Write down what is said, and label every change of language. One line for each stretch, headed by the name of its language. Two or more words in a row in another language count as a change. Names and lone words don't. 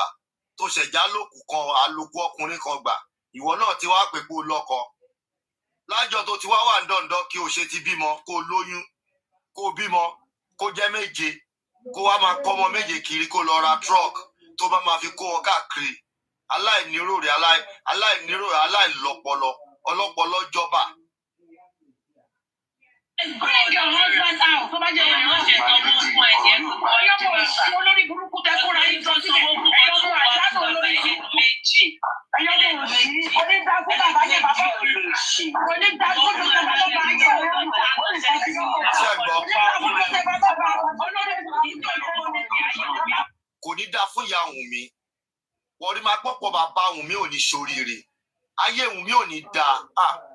Yoruba: Tó ṣẹ̀já lókù kan alókù ọkùnrin kan gbà ìwọ náà ti wá pè pé o lọ́kọ lájọ tó ti wá wà dandan kí o ṣe ti bímọ kó o lóyún kó o bímọ kó jẹ́ méje kó wá máa kọ́ ọmọ méje kiri kó lọ ra truck tó bá máa fi kó wọn káàkiri aláìníròrè aláìlọ́pọlọ ọlọ́pọlọ jọba.
English: Bring your husband out.
Yoruba: Tó bá jẹ́ ìrìn wọ́n ṣe tọ́jú fún ẹ̀jẹ̀. Ọyọ́mọ̀ òṣì olórí burúkú tẹ́kọ̀ọ́ra yìí tó sílẹ̀. Ẹ̀yọ́mọ̀ àjálù olórí méjì. Ẹ̀yọ́mọ̀ òṣì onídàákú bàbá yẹn bàbá òṣì. Onídàákú tó tẹ bàbá bá yẹ ọ̀rọ̀ kò ní dáa fún ìyá Wùnmí wọ́n rí máa pọ̀pọ̀ bàbá Wùnmí ò ní ṣoríire ayé Wùnmí ò ní dáa.